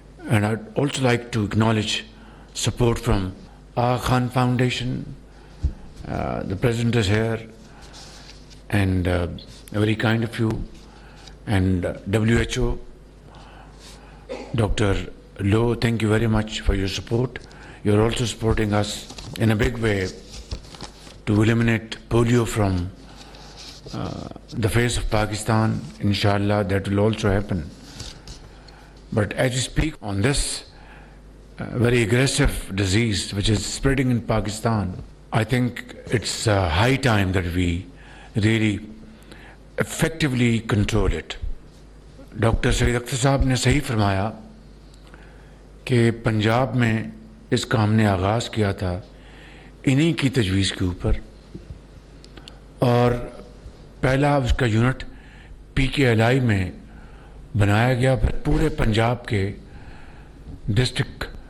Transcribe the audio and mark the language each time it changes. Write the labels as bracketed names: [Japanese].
[English] And I also like to acknowledge support from Aga Khan foundation, the president is here, and very kind of you, and WHO, Dr. Low, thank you very much for your support. You're also supporting us in a big way to eliminate polio from the face of Pakistan. Inshallah, that will also happen. But as we speak on this very aggressive disease which is spreading in Pakistan, I think it's high time that we really effectively control it. [Urdu] Doctor سید اختر صاحب نے صحیح فرمایا کہ پنجاب میں اس کا ہم نے آغاز کیا تھا انہی کی تجویز کے اوپر، اور پہلا اس کا یونٹ PKLI میں بنایا گیا، پھر پورے پنجاب کے ڈسٹرکٹ